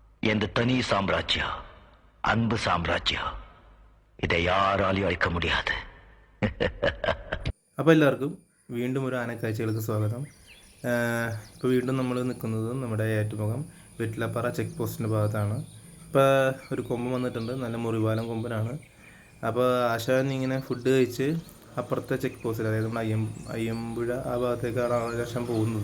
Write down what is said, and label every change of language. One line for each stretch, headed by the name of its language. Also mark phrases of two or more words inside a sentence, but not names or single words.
Tamil: எந்த தனி சாம்ராஜ்யம், அன்பு சாம்ராஜ்யம். இதை யாராலையும் அழிக்க முடியாது.
Malayalam: അപ്പോൾ എല്ലാവർക്കും വീണ്ടും ഒരു ആനക്കാഴ്ചകൾക്ക് സ്വാഗതം. ഇപ്പോൾ വീണ്ടും നമ്മൾ നിൽക്കുന്നത് നമ്മുടെ ഏറ്റുമുഖം വെറ്റിലപ്പാറ
English: check postിൻ്റെ
Malayalam: ഭാഗത്താണ്. ഇപ്പോൾ ഒരു കൊമ്പൻ വന്നിട്ടുണ്ട്, നല്ല മുറിവാലം കൊമ്പനാണ്. അപ്പോൾ ആശാൻ ഇങ്ങനെ ഫുഡ് കഴിച്ച് അപ്പുറത്തെ
English: check postിൽ,
Malayalam: അതായത് നമ്മുടെ അയ്യമ്പുഴ ആ ഭാഗത്തേക്കാണ് ആശാൻ പോകുന്നത്.